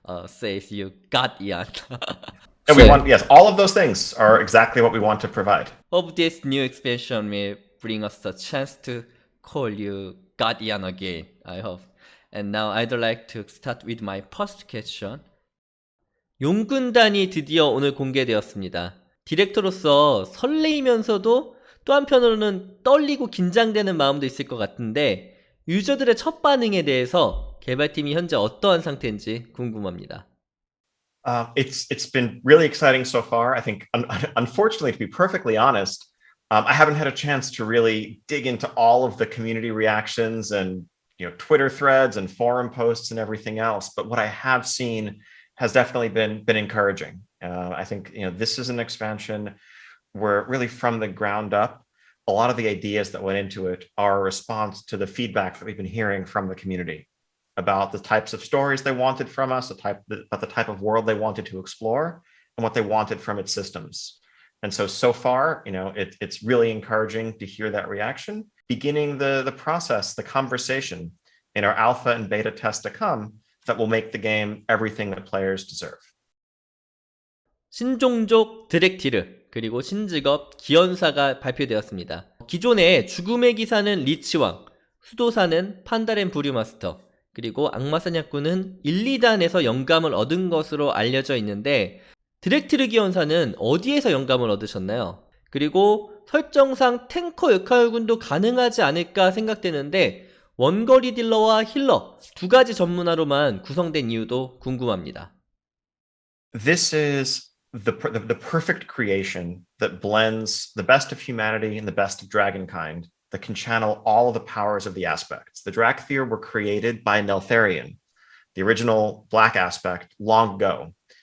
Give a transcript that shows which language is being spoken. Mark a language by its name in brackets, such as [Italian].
[English] Says you got Ian. And we want, yes, all of those things are exactly what we want to provide. Hope this new expansion will bring us the chance to call you Guardian again, I hope. And now I'd like to start with my first question. [Korean] 용군단이 드디어 오늘 공개되었습니다. 디렉터로서 설레이면서도 또 한편으로는 떨리고 긴장되는 마음도 있을 것 같은데 유저들의 첫 반응에 대해서 개발팀이 현재 어떠한 상태인지 궁금합니다. [English] It's been really exciting so far. I think, unfortunately, to be perfectly honest, I haven't had a chance to really dig into all of the community reactions and Twitter threads and forum posts and everything else. But what I have seen has definitely been encouraging. I think this is an expansion where really from the ground up, a lot of the ideas that went into it are a response to the feedback that we've been hearing from the community about the types of stories they wanted from us, about the type of world they wanted to explore, and what they wanted from its systems. And so far, it's really encouraging to hear that reaction. Beginning the process, the conversation in our alpha and beta test to come that will make the game everything that players deserve. [Korean] 신종족 드랙티르 그리고 신직업 기원사가 발표되었습니다. 기존의 죽음의 기사는 리치왕, 수도사는 판다렌 부류마스터, 그리고 악마사냥꾼은 1, 2단에서 영감을 얻은 것으로 알려져 있는데 드랙티르 기원사는 어디에서 영감을 얻으셨나요? 그리고 설정상 탱커 역할군도 가능하지 않을까 생각되는데 원거리 딜러와 힐러 두 가지 전문화로만 구성된 이유도 궁금합니다. [English] This is the perfect creation that blends the best of humanity and the best of dragonkind that can channel all of the powers of the aspects. The Drakthir were created by Neltharion, the original black aspect, long ago.